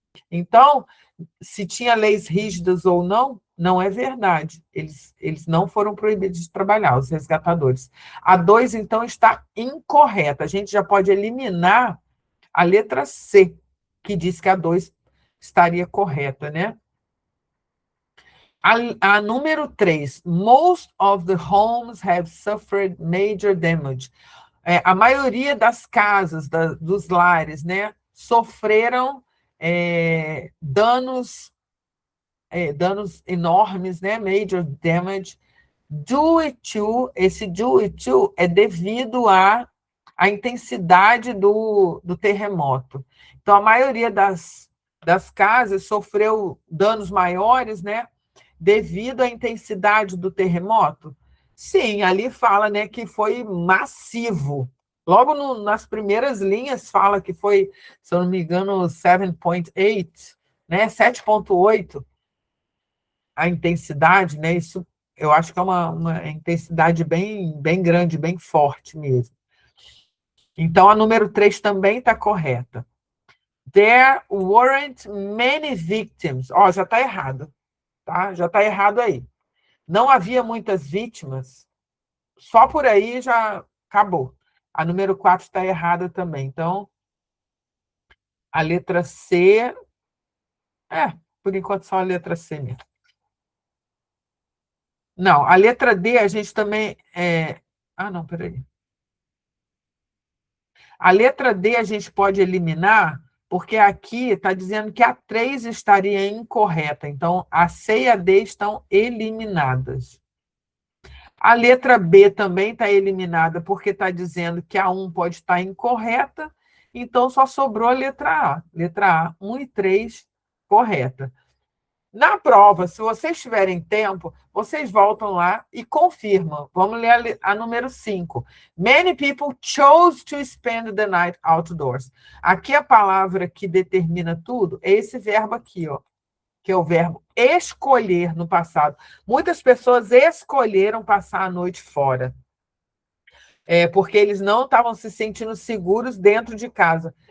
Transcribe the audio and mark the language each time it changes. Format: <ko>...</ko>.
<pt>Então, se tinha leis rígidas ou não, não é verdade. Eles não foram proibidos de trabalhar, os resgatadores. A 2, então, está incorreta. A gente já pode eliminar a letra C, que diz que a 2 estaria correta, né? A número 3,</pt> <en>most of the homes have suffered major damage.</en> <pt>A maioria das casas, dos lares, né, sofreram danos enormes, né,</pt> <en>major damage, due to,</en> <pt>esse due to é devido à intensidade do terremoto. Então, a maioria das casas sofreu danos maiores, né, devido à intensidade do terremoto? Sim, ali fala, né, que foi massivo. Logo nas primeiras linhas fala que foi, se eu não me engano, 7.8, né, 7.8 a intensidade, né? Isso eu acho que é uma intensidade bem grande, bem forte mesmo. Então, a número 3 também está correta.</pt> <en>There weren't many victims.</en> <pt>Ó, já está errado. Tá? Já está errado aí. Não havia muitas vítimas, só por aí já acabou. A número 4 está errada também. Então, a letra C... por enquanto só a letra C mesmo. Não, a letra D a gente também... não, peraí. A letra D a gente pode eliminar, porque aqui está dizendo que a 3 estaria incorreta. Então, a C e a D estão eliminadas. A letra B também está eliminada, porque está dizendo que a 1 pode estar incorreta, então só sobrou a letra A. Letra A, 1 e 3, correta. Na prova, se vocês tiverem tempo, vocês voltam lá e confirmam. Vamos ler a número 5.</pt> <en>Many people chose to spend the night outdoors.</en> <pt>Aqui a palavra que determina tudo é esse verbo aqui, ó, que é o verbo escolher no passado. Muitas pessoas escolheram passar a noite fora, porque eles não estavam se sentindo seguros dentro de casa.</pt>